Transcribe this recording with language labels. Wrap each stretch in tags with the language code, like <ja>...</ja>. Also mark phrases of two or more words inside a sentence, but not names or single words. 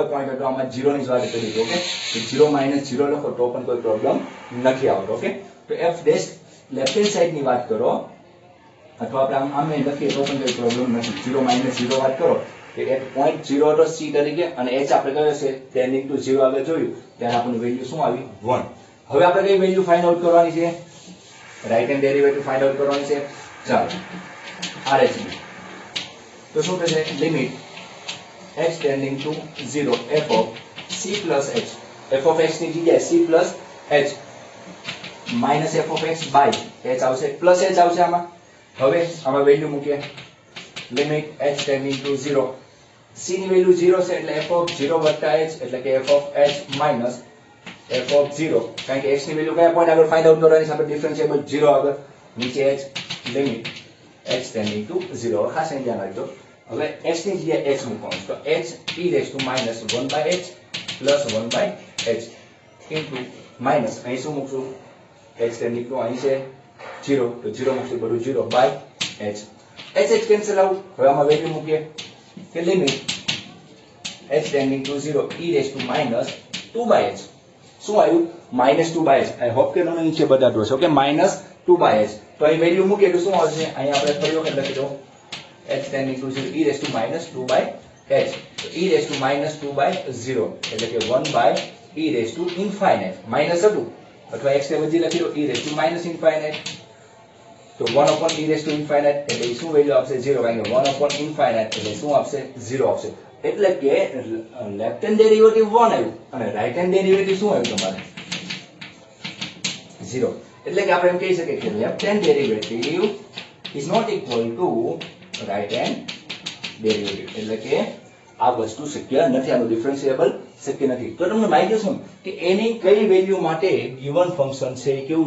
<gu>પોઈન્ટ હતો આમાં 0 ની જ વાત કરી ઓકે તો 0 - 0 લખો તો પણ કોઈ પ્રોબ્લેમ નથી આવતો ઓકે તો f</gu> <en>dash left hand side</en> <gu>ની વાત કરો અથવા આપણે આમ લખીએ તો પણ કોઈ પ્રોબ્લેમ નથી 0 - 0 વાત કરો કે એક પોઈન્ટ 0 હતો c તરીકે અને h આપણે કયો છે</gu> <en>tending to</en> <gu>0 આગળ જોયું ત્યારે આપણને વેલ્યુ શું આવી 1 હવે આપણે કઈ વેલ્યુ</gu> <en>find out</en> <gu>કરવાની છે</gu> <en>right hand derivative find out</en> <gu>કરવાની છે ચાલો</gu> <en>RHB</en> <gu>તો શું થશે</gu> <en>limit h tending to 0 f of c plus h f of x</en> <gu>ની જગ્યાએ</gu> <en>c plus h minus f of x by h આવશે plus h</en> <gu>આવશે આમાં હવે આમાં વેલ્યુ મૂકીએ</gu> <en>limit h tending to 0 c</en> <gu>ની વેલ્યુ 0 છે એટલે</gu> <en>f of 0 h</en> <gu>એટલે કે</gu> <en>f of h minus f of 0</en> <gu>કારણ કે x ની વેલ્યુ કયા પોઈન્ટ આગળ</gu> <en>find out</en> <gu>કરવાની છે આપણે ડિફરન્શિયેબલ 0 આગળ નીચે h</gu> <en>limit h tending to 0</en> <gu>ખાસ અહીં ધ્યાન રાખજો હવે x ની જગ્યાએ h મૂકવાનું તો</gu> <en>h e raised to minus 1/h plus 1/h into minus</en> <gu>અહીં શું મૂકશું</gu> <en>h tending to</en> <gu>અહીં છે 0 તો 0 મૂકશું બધું 0</gu> <en>by h h cancel out</en> <gu>હવે આમાં વેલ્યુ મૂકીએ કે</gu> <en>limit h tending to 0 e raised to minus 2/h</en> <gu>શું આવ્યું -2/h</gu> <en>I hope</en> <gu>કે તમને નીચે બતાડો છે ઓકે -2/h તો અહીં વેલ્યુ મૂકીએ તો શું આવશે અહીં આપણે ફરી વખત લખી દો</gu> <en>h tending to 0 e raised to -2/h</en> <gu>તો</gu> <en>e raised to -2/0</en> <gu>એટલે કે</gu> <en>1/e raised to infinite</en> <gu>માઈનસ હતું અથવા x ને બદલી લખી દો</gu> <en>e raised to -infinite</en> <gu>તો</gu> <en>1 upon e raised to infinite</en> <gu>એટલે શું વેલ્યુ આપશે 0 કારણ કે</gu> <en>1 upon infinite</en> <gu>એટલે શું આપશે 0 આપશે એટલે કે</gu> <en>left hand derivative</en> <gu>1 આવ્યું અને</gu> <en>right hand derivative</en> <gu>શું આવ્યું તમારે 0 એટલે કે આપણે એમ કહી શકીએ કે</gu> <en>left hand derivative is not equal to right hand derivative</en> <gu>એટલે કે આ વસ્તુ શક્ય નથી આનું ડિફરન્શિયેબલ શક્ય નથી તો તમને માહિતી શું કે એની કઈ વેલ્યુ માટે</gu> <en>given function</en> <gu>છે કેવું</gu>